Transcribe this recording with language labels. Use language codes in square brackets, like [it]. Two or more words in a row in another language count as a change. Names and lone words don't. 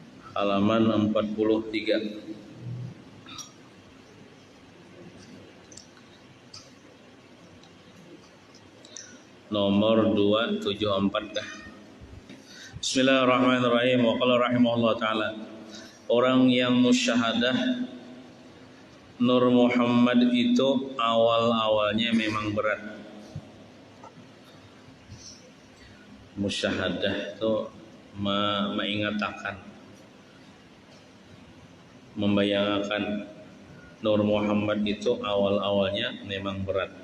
[id] halaman 43. Nomor 274 dah. [ar] بسم الله الرحمن الرحيم. وقال رحمه الله تعالى, [id] orang yang musyahadah Nur Muhammad itu awal-awalnya memang berat. Musyahadah itu mengatakan, membayangkan Nur Muhammad itu awal-awalnya memang berat.